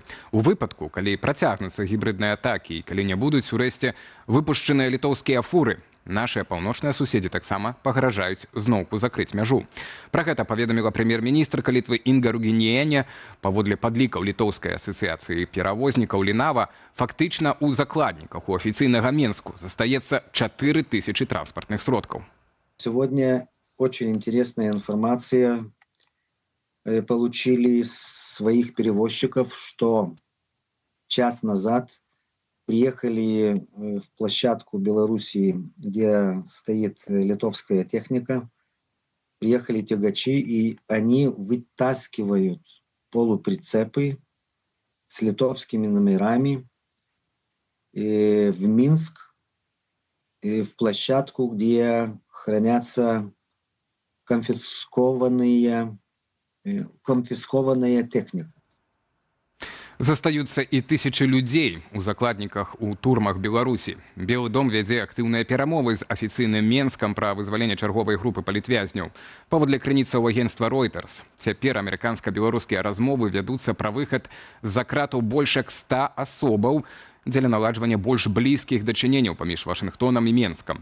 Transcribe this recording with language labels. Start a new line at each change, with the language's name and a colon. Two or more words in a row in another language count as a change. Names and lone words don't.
Belarusian: У выпадку, калі працягнуцца гібридныя атакі і калі не будуць урэшце выпушчаныя літоўскія фуры, нашыя паўночныя суседзі таксама пагражаюць зноўку закрыць мяжу. Пра гэта паведаміла прэм'ер-міністрка Літвы Інга Ругініене. Паводле падлікаў літоўскай асацыяцыі перавознікаў Лінава, фактычна ў закладніках у афіцыйнага Менску застаецца 4000 транспартных сродкаў.
Russian: Сегодня очень интересная информация получили из своих перевозчиков, что час назад приехали в площадку Белоруссии, где стоит литовская техника, приехали тягачи, и они вытаскивают полуприцепы с литовскими номерами в Минск, в площадку, где хранятся конфискованная техника.
Belarusian: Застаюцца і тысячы людзей у закладніках у турмах Беларусі. Белы дом вядзе актыўныя перамовы з афіцыйным Менскам пра вызваленне чарговай групы палітвязняў. Паводле крыніцаў агенцтва Reuters, цяпер амерыканска-беларускія размовы вядуцца пра выхад з-за кратаў больш як 100 асобаў, дзеля наладжвання больш блізкіх дачыненняў паміж Вашынгтонам і Менскам.